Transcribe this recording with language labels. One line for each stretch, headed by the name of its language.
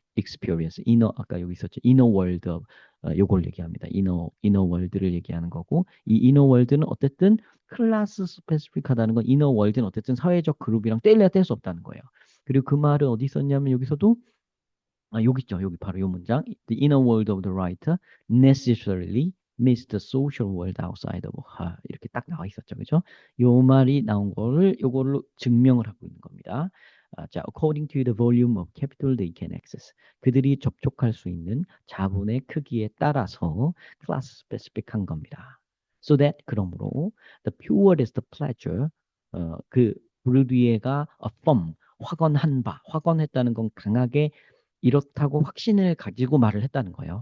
Korean: experience, 아까 여기 있었죠. inner world, 요걸 얘기합니다. inner world를 얘기하는 거고, 이 inner world는 어쨌든 클래스 스페시픽하다는 건 inner world는 어쨌든 사회적 그룹이랑 뗄래야 뗄 수 없다는 거예요. 그리고 그 말은 어디 있었냐면 여기서도 여기 있죠. 여기 바로 이 문장.
English: The inner world of the writer necessarily meets the social world outside of her.
Korean: 이렇게 딱 나와 있었죠. 그죠? 요 말이 나온 거를 요걸로 증명을 하고 있는 겁니다. 자,
English: according to the volume of capital they can access.
Korean: 그들이 접촉할 수 있는 자본의 크기에 따라서 class specific한 겁니다.
English: So that
Korean: 그러므로
English: the purest pleasure
Korean: 그 브루디에가 affirm 확언한 바, 확언했다는 건 강하게 이렇다고 확신을 가지고 말을 했다는 거예요.